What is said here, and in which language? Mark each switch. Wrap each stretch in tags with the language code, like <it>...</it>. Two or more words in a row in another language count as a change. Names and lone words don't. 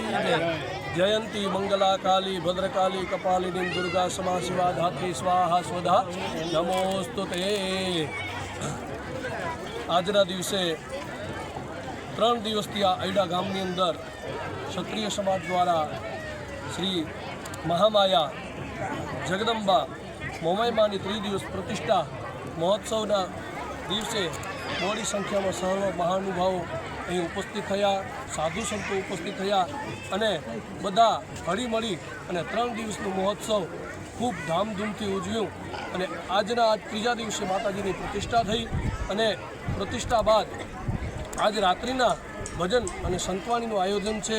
<sa>जयंती मंगला काली भद्रकाली कपालिनी दुर्गा क्षमा शिवा धात्री स्वाहा स्वधा नमोस्तुते।</sa> <gu>આજના દિવસે 3 દિવસથી આ અયડા ગામની અંદર ક્ષત્રિય સમાજ દ્વારા શ્રી મહામાયા જગદંબા મોમાઈમાની 3 દિવસ પ્રતિષ્ઠા મહોત્સવના દિવસે મોટી સંખ્યામાં સર્વ મહાનુભાવો અહીં ઉપસ્થિત થયા, સાધુ સંતો ઉપસ્થિત થયા અને બધા હળીમળી અને 3 દિવસનો મહોત્સવ ખૂબ ધામધૂમથી ઉજવ્યું અને આજના આ 3જા દિવસે માતાજીની પ્રતિષ્ઠા થઈ અને પ્રતિષ્ઠા બાદ આજ રાત્રિના ભજન અને સંતવાણીનું આયોજન છે।</gu>